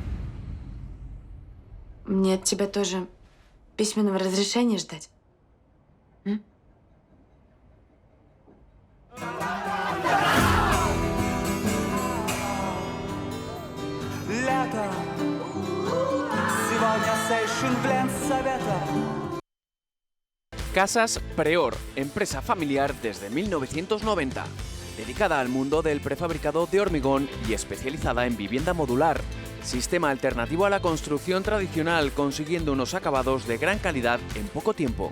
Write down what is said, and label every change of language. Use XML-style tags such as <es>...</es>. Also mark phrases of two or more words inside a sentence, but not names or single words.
<ru>Мне от тебя тоже письменного разрешения ждать? Лето, сегодня сейшн Глен Совета.</ru> <es>Casas Preor, empresa familiar desde 1990, dedicada al mundo del prefabricado de hormigón y especializada en vivienda modular. Sistema alternativo a la construcción tradicional, consiguiendo unos acabados de gran calidad en poco tiempo.</es>